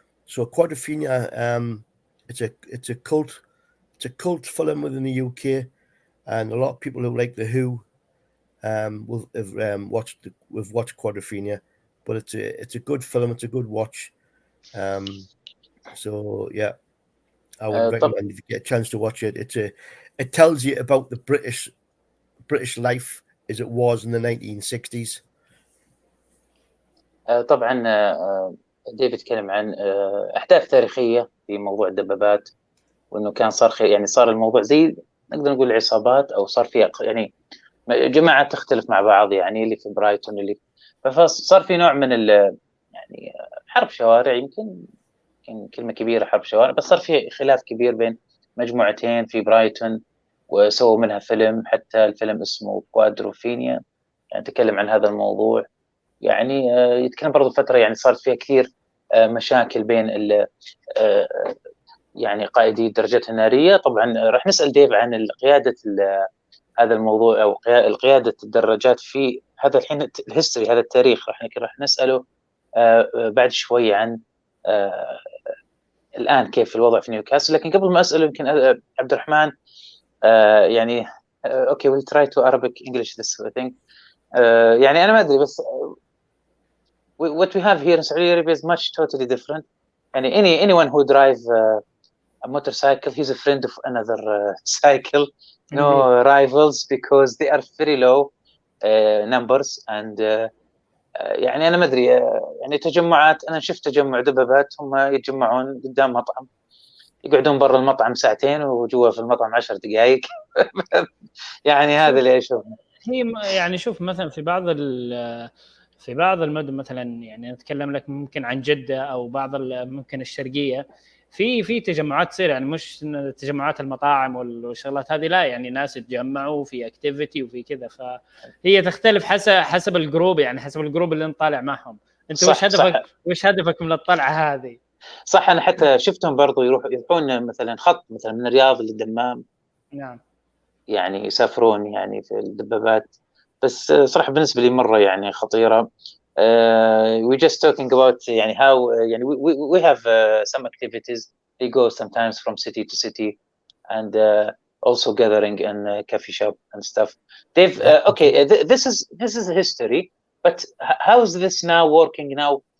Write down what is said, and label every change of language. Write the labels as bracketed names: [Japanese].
[English] So Quadrophenia, it's a cult film within the UK, and a lot of people who like The Who have watched Quadrophenia, but it's a good film. It's a good watch. So yeah, I would recommend if you get a chance to watch it. It tells you about the British life as it was in the 1960s. [Arabic] طبعا ديفيد تكلم عن احداث تاريخيه في موضوع الدبابات، وانه كان صار الموضوع زي نقدر نقول عصابات، او صار في يعني جماعات تختلف مع بعض، يعني اللي في برايتون اللي فصار في نوع من يعني حرب شوارع، يمكن كلمه كبيره حرب شوارع، بس صار في خلاف كبير بين مجموعتين في برايتون، وسووا منها فيلم. حتى الفيلم اسمه كوادروفينيا، يعني تكلم عن هذا الموضوع. يعني يتكلم برضو فتره يعني صارت فيها كثير مشاكل بين يعني قائدي الدرجات الناريه. طبعا راح نسال ديف عن قياده هذا الموضوع، او قياده الدراجات في هذا الحين الهيستوري، هذا التاريخ. راح نساله بعد شوي عن الان كيف الوضع في نيوكاسل. لكن قبل ما اساله يمكن عبد الرحمن يعني اوكي [English] we'll try to Arabic English this thing. [Arabic] يعني انا ما ادري، بس [English] what we have here in Saudi Arabia is much totally different. [Arabic] يعني [English] anyone who drive a motorcycle, he's a friend of another cycle. No rivals, because they are very low numbers. and [Arabic] يعني انا ما ادري، يعني تجمعات، انا شفت تجمع دبابات هم يتجمعون قدام مطعم، يقعدون برا المطعم ساعتين وجوا في المطعم 10 دقائق. يعني هذا اللي اشوفه. هي يعني شوف مثلا في بعض المدن مثلا، يعني نتكلم لك ممكن عن جدة او بعض ممكن الشرقية، في تجمعات تصير، يعني مش تجمعات المطاعم والشغلات هذه، لا يعني ناس يتجمعوا في اكتيفيتي وفي كذا. فهي تختلف حسب الجروب، يعني حسب الجروب اللي انت طالع معهم. انت وش هدفك من الطلعة هذه؟ صح. انا حتى شفتهم برضو يروحون مثلا خط مثلا من الرياض للدمام. نعم. يعني يسافرون يعني في الدبابات. بس صراحة بالنسبة لي مرة يعني خطيرة. [English] we just talking about [Arabic] يعني [English] how يعني we have some activities. They go sometimes from city to city, and also gathering in a coffee shop and stuff. Dave, okay, this is history, but how is this now working now?